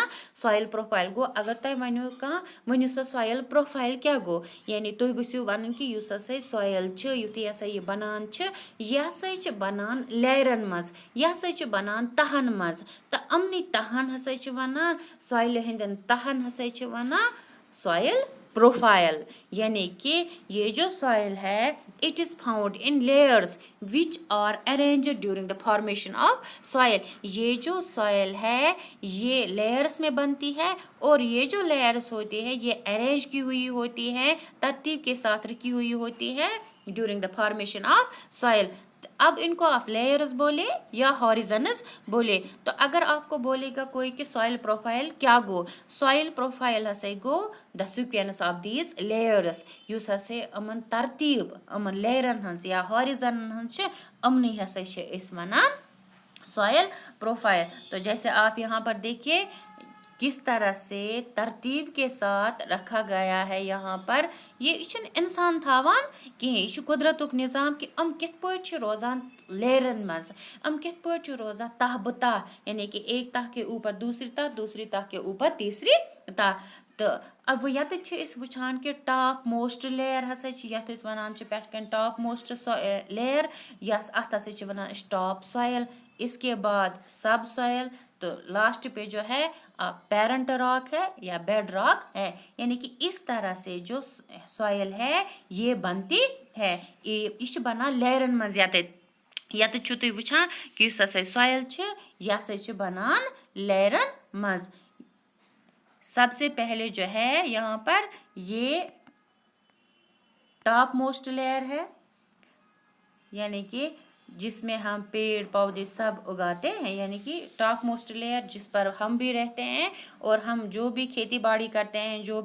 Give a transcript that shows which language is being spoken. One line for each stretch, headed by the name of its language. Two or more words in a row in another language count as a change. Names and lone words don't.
English: soil profile
Kashmiri: گوٚو اگر تۄہہِ وَنیو کانٛہہ ؤنِو سا
English: soil profile
Kashmiri: کیٛاہ گوٚو یعنی تُہۍ گٔژھِو وَنُن کہِ یُس ہَسا سویِل چھِ یُتھُے ہَسا یہِ بَنان چھِ یہِ ہَسا چھِ بَنان لیرَن منٛز یہِ ہَسا چھِ بَنان تَہَن منٛز تہٕ یِمنٕے تَہَن ہَسا چھِ وَنان سویلہِ ہٕنٛدٮ۪ن تَہَن ہَسا چھِ وَنان
English: soil profile
Urdu: یعنی کہ یہ جو سوائل ہے
English: it is found in layers which are arranged during the formation of soil.
Urdu: یہ جو سوائل ہے یہ لیئرس میں بنتی ہے اور یہ جو لیئرس ہوتی ہے یہ ارینج کی ہوئی ہوتی ہے, ترتیب کے ساتھ رکھی ہوئی ہوتی ہے
English: during the formation of soil.
Urdu: اب ان کو آپ لیئرز بولے یا ہاریزنز بولے. تو اگر آپ کو بولے گا کوئی کہ
English: soil profile
Kashmiri: کیا گو,
English: soil profile
Kashmiri: ہسا گو
English: the sequence of these layers
Kashmiri: یس ہسا امن ترتیب امن لیئرن ہنز یا ہاریزنن ہنز امنی ہسا اس ونان
English: soil profile.
Urdu: تو جیسے آپ یہاں پر دیکھیے کس طرح سے ترتیب کے ساتھ رکھا گیا ہے یہاں پر یہ انسان تھاوان کہیں یہ قدرتک نظام کہ
Kashmiri: کت پٲٹھۍ چھِ روزان لیرن مز کت پٲٹھۍ چھِ روزان تہ بہ تہ
Urdu: یعنی کہ ایک تہ کے اوپر دوسری تہ کے اوپر تیسری تہ تو اب
Kashmiri: یتھ چھِ أسۍ وٕچھان کہ
Urdu: ٹاپ
English: most layer
Kashmiri: ہسا چھِ یتھ أسۍ وَنان چھِ پٮ۪ٹھ کَنۍ
English: top most layer
Kashmiri: یس اتھ ہسا چھِ وَنان أسۍ
English: top soil
Urdu: اس کے بعد
English: sub soil
Urdu: تو لاسٹ پہ جو ہے
English: parent rock
Urdu: ہے یا
English: bed rock
Urdu: ہے یعنی کہ اس طرح سے جو سویل ہے یہ بنتی ہے
Kashmiri: یہ بنان لیرن مز یتھ چھو تُہۍ وٕچھان کہ یُس ہسا سویل چھِ یہ ہسا چھِ بنان لیرن مز
Urdu: سب سے پہلے جو ہے یہاں پر یہ
English: top most layer
Urdu: ہے یعنی کہ جس میں ہم پیڑ پودے سب اگاتے ہیں یعنی کہ
English: top most layer
Urdu: جس پر ہم بھی رہتے ہیں اور ہم جو بھی کھیتی باڑی کرتے ہیں جو